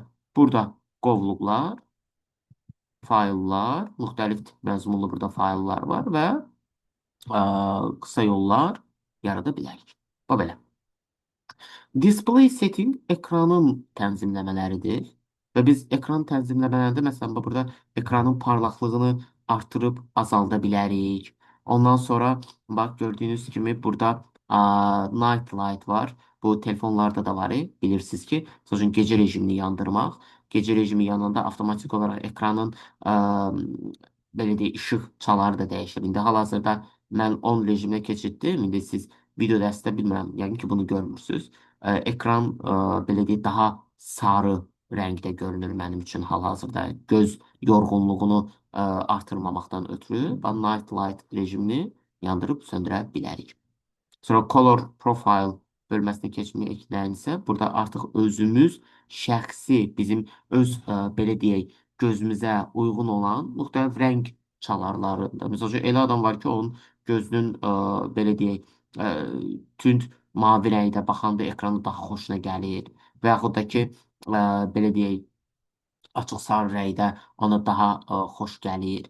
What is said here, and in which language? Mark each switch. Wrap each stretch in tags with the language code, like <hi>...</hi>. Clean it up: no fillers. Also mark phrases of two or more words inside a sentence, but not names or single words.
<az>Burada qovluqlar, fayllar, müxtəlif tip məzmunlu burada fayllar var və qısa yollar yarada bilərik. Bax belə.</az> <en>Display setting</en> <az>ekranın tənzimləmələridir. Və biz ekran tənzimləmələrində, məsələn, burada ekranın parlaqlığını artırıb azalda bilərik. Ondan sonra, bax, gördüyünüz kimi burada</az> <en>night light</en> <az>var. Bu telefonlarda da var, bilirsiniz ki, gecə rejimini yandırmaq. gece rejimi yanında avtomatik olaraq ekranın ə, belə deyək, işıq çaları da dəyişir. İndi hal-hazırda mən 10 rejiminə keçirtdim. İndi siz video dəstə bilmirəm, yəqin ki, bunu görmürsüz. Ekran belə deyək, daha sarı rəngdə görünür mənim üçün hal-hazırda. Göz yorğunluğunu artırmamaqdan ötürü və</az> <en>night light</en> <az>rejimini yandırıb söndürə bilərik. Sonra</az> <en>color profile</en> <az>bölməsinə keçməkdən isə burada artıq özümüz şəxsi bizim öz belə deyək gözümüzə uyğun olan müxtəlif rəng çalarlarında. Məsəl üçün elə adam var ki, onun gözünün belə deyək tünd mavi rəngdə baxanda ekranı daha xoşuna gəlir və yaxud da ki belə deyək açıq sarı rəngdə ona daha xoş gəlir.</az>